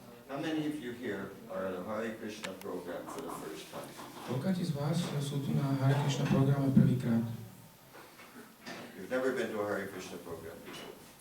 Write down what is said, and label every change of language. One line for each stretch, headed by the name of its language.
English: How many of you here are at a Hare Krishna program for the first time?
Slovak: Koľkáti z vás sú tu na Hare Krišna programe prvýkrát?
English: You've never been to a Hare Krishna program before.